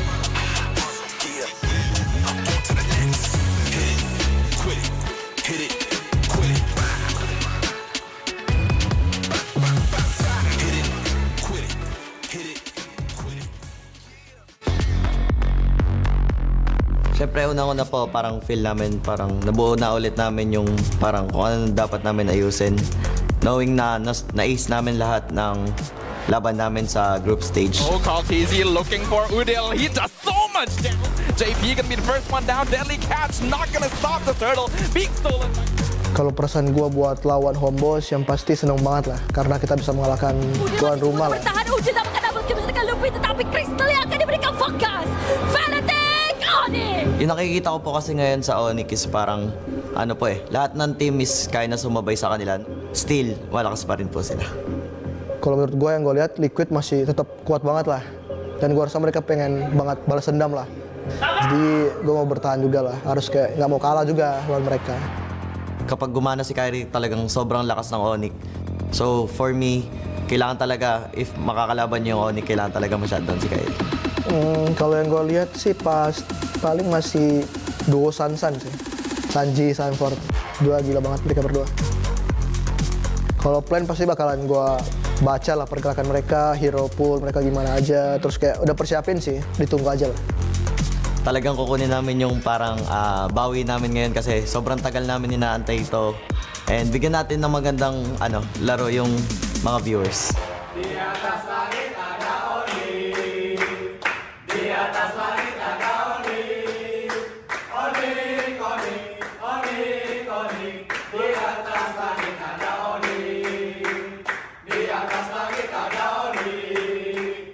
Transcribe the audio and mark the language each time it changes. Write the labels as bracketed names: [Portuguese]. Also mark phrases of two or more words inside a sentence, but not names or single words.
[English] Yeah, I'm on to the next. Hit it, quit it, hit it, quit it. Hit it, quit it, hit it, quit it. [Filipino] Siyempre, una-una po, parang feel namin, parang nabuo na ulit namin yung parang kung ano dapat namin ayusin. Knowing na na-ace namin lahat ng laban namin sa [English] group stage. Oh, Carl TZ looking for Udil. He does so much damage. JP gonna be the first one down. Deadly catch, not gonna stop the turtle. Being stolen. [Indonesian] Kalau perasaan gue buat lawan Homeboss yang pasti seneng banget lah. Karena kita bisa mengalahkan tuan rumah lah. Bertahan Udil dapat mendapat kemenangan lebih tetapi Crystal yang akan diberikan fokus. Fanatic Onyx! [Filipino] Yung nakikita ko po kasi ngayon sa Onyx is parang ano po lahat ng team is kaya na sumabay sa kanila. Still, malakas pa rin po sila. [Indonesian] Kalau menurut gue yang gue lihat Liquid masih tetap kuat banget lah. Dan gue rasa mereka pengen banget balas dendam lah. Jadi gue mau bertahan juga lah. Harus kayak nggak mau kalah juga lawan mereka. [Filipino] Kapag gumana si Kyrie, talagang sobrang lakas ng Onyx. [English] So for me, [Filipino] kailangan talaga, if makakalaban yung Onyx, kailangan talaga ma-shutdown si Kyrie. [Indonesian] Kalau yang gue lihat sih paling masih duo Sansan sih. Sanji, Sanford. Dua gila banget mereka berdua. Kalau plan pasti bakalan gue baca lah pergerakan mereka, [English] hero pool [Indonesian] mereka gimana aja. Terus kayak udah persiapin sih, ditunggu aja lah. [Filipino] Talagang kukunin namin yung parang bawi namin ngayon kasi sobrang tagal namin inaantay ito. And bigyan natin ng magandang laro yung mga viewers. [Indonesian] Di atas langit ada Onyx. Di atas langit ada Onyx. Onyx, Onyx, Onyx, Onyx. Di atas langit ada Onyx. Di atas langit ada Onyx.